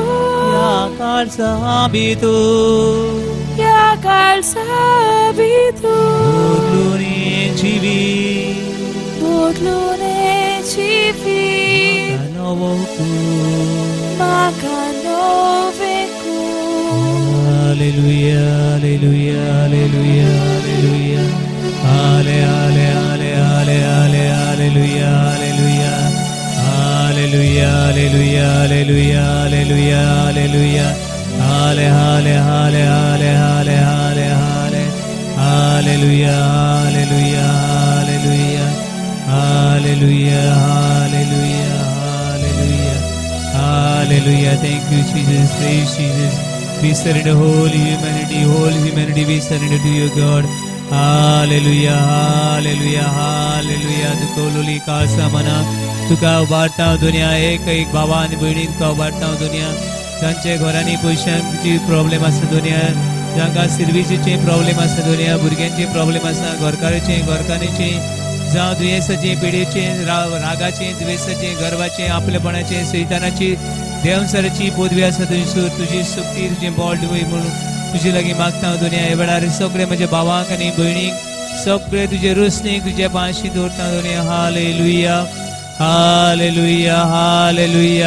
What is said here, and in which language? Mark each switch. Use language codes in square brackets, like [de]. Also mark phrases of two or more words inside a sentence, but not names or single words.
[kok] ह्या काळजा भितर ह्या काळजा भितर बदलून जिवीत बदलून जिवीत म्हाका नवो म्हाका नवें कर हालेलुया हालेलुया हालेलुया हालेलुया हाले हाले हाले हाले हाले हालेलुया हालेलुया हालेलुया हालेलुया हालेलुया हालेलुया हालेलुया हाले हाले हाले हाले हाले हाले हाले हालेलुया हालेलुया हालेलुया हालेलुया हालेलुया हालेलुया हालेलुया [en] thank you Jesus praise Jesus we surrender whole humanity we surrender to you God [kok] हालेलुया हालेलुया हालेलुया दुखवलेली काळजा मना तुका उबारता दुनिया एक एक भावा आनी भयणी तुका उबारता दुनिया जांचे घरांनी पयशांची प्रॉब्लेम आसा दुनिया जांकां सर्विसीचे प्रॉब्लेम आसा दुनिया भुरग्यांचे प्रॉब्लेम आसा घरकान्नीचे जावं दुयेंसाचे पिडेचे रागाचे द्वेसाचे गर्वाचे आपलेपणाचे सैतानाची देवसराची पदवी आसा थंयसर तुजी शक्ती तुजें बॉल दिवय म्हणून तुजे लागीं मागता दुनिया हे वेळार सगळे म्हज्या भावांक आनी भयणीक सगळे तुजे रोसणीक तुजे पांशी दवरता दुनिया हालेलुया हालेलुया हालेलुया